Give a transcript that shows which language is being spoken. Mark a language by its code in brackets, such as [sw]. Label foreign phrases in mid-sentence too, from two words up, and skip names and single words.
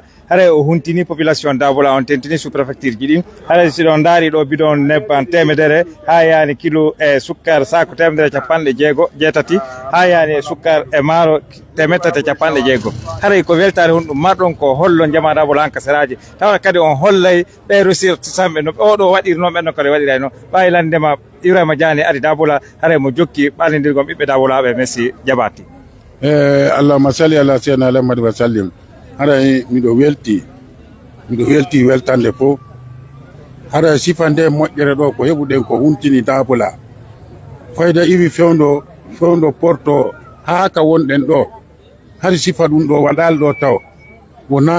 [ff] hare o huntini population Dabola on tentini [fr] sous préfecture [ff] gidi hare si don dari do bidon nebban temedere ha yani kilo sukkar sako temedere capande jeego jetati ha yani sukkar maro temetate capande jeego hare ko weltare hon dum mardon ko hollo jama Dabola an kasaraji tawa kadi on hollay be resir sambe no o do wadirno men no ko wadira no baylande ma Ibrahima Diané ari Dabola hare mo jokki balindirgom bibbe Dabola be messi jabati [ar] اللهم صل على سيدنا محمد وسلم [ff] hara miɗo welti weltande fof hara sifande moƴƴere ɗo ko heɓuɗen ko huntini Dabola fayda iwi fewndo porto haa ka wonɗen ɗo hari sifa ɗum ɗo waɗal ɗo taw wona